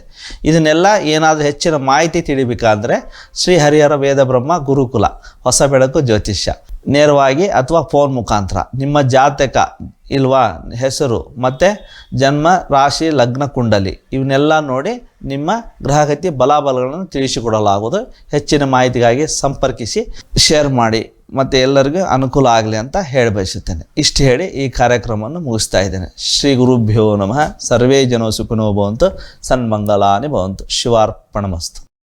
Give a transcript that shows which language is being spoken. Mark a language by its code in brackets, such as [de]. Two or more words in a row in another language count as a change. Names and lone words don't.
[kn] ಇದನ್ನೆಲ್ಲ ಏನಾದರೂ ಹೆಚ್ಚಿನ ಮಾಹಿತಿ ತಿಳಿಬೇಕಾದ್ರೆ ಶ್ರೀ ಹರಿಹರ ವೇದ ಬ್ರಹ್ಮ ಗುರುಕುಲ ಹೊಸ ಬೆಳಕು ಜ್ಯೋತಿಷ್ಯ ನೇರವಾಗಿ ಅಥವಾ ಫೋನ್ ಮುಖಾಂತರ ನಿಮ್ಮ ಜಾತಕ ಇಲ್ವಾ, ಹೆಸರು ಮತ್ತು ಜನ್ಮ ರಾಶಿ ಲಗ್ನ ಕುಂಡಲಿ ಇವನ್ನೆಲ್ಲ ನೋಡಿ ನಿಮ್ಮ ಗ್ರಹಗತಿ ಬಲಾಬಲಗಳನ್ನು ತಿಳಿಸಿಕೊಡಲಾಗುವುದು. ಹೆಚ್ಚಿನ ಮಾಹಿತಿಗಾಗಿ ಸಂಪರ್ಕಿಸಿ, ಶೇರ್ ಮಾಡಿ ಮತ್ತು ಎಲ್ಲರಿಗೂ ಅನುಕೂಲ ಆಗಲಿ ಅಂತ ಹೇಳಿ ಬಯಸುತ್ತೇನೆ. ಇಷ್ಟು ಹೇಳಿ ಈ ಕಾರ್ಯಕ್ರಮವನ್ನು ಮುಗಿಸ್ತಾ ಇದ್ದೇನೆ. [sa] ಶ್ರೀ ಗುರುಭ್ಯೋ ನಮಃ. ಸರ್ವೇ ಜನೋ ಸುಖಿನೋ ಭವಂತು, ಸನ್ಮಂಗಲಾನಿ ಭವಂತು. ಶಿವಾರ್ಪಣಮಸ್ತು.